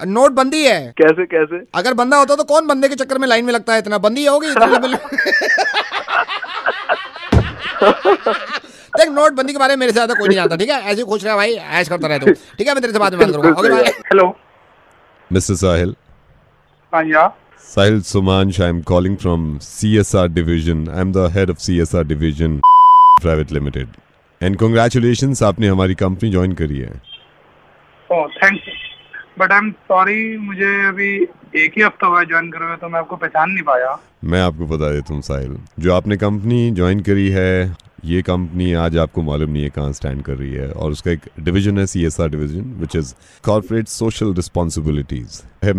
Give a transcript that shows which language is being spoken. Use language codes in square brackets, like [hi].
[hi] नोटबंदी है। कैसे? अगर बंदा होता तो कौन बंदे के चक्कर में लाइन में लगता है? इतना बंदी होगी देख, नोटबंदी के बारे में मेरे से ज्यादा कोई नहीं जानता, ठीक है? ऐसे ही खुश रहा भाई, ऐश करता रहे तू, ठीक है? मैं तेरे से बाद में बात करूंगा। Okay bye. Hello [en] Mr. Sahil. या Sahil Sumansh, I'm calling from CSR division. I'm the head of CSR division Private Limited. And congratulations, [hi] आपने हमारी कंपनी ज्वाइन करी है। [en] oh thanks, but I am sorry, [hi] मुझे अभी एक ही हफ्ता हुआ ज्वाइन करे हुए, तो मैं आपको पहचान नहीं पाया। मैं आपको बता देता हूँ साहिल, जो आपने कंपनी ज्वाइन करी है, ये कंपनी आज आपको मालूम नहीं है कहाँ स्टैंड कर रही है, और उसका एक डिवीजन है CSR division, which is corporate social responsibilities है।